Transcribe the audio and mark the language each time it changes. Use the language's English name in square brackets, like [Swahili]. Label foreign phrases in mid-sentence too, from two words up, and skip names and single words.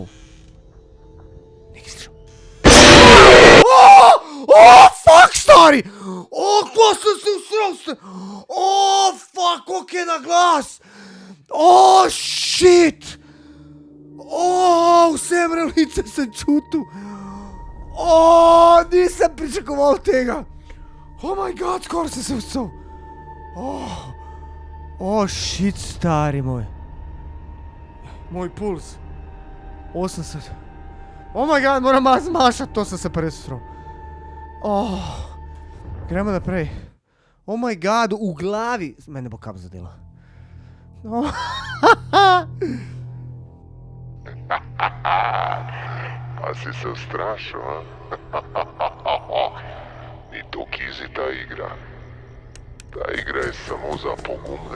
[Slovenian] Nekaj slišal. Fuck, stari! Ko sem se usral! Fuck, koliko je na glas! Shit! Vse mravljice sem čutil! Nisem pričakoval tega! [English] Oh my god, [Slovenian] skoraj sem se usral! Shit, stari moj! Moj puls! 80. [English] Oh my god, [Slovenian] moram malo zmanjšati, to sem se pa res usral. Gremo naprej. [English] Oh my god, [Slovenian] v glavi! Mene bo kap zadela. A si se ustrašil, a? Ni to kizi ta igra. Ta igra je samo za pogumne.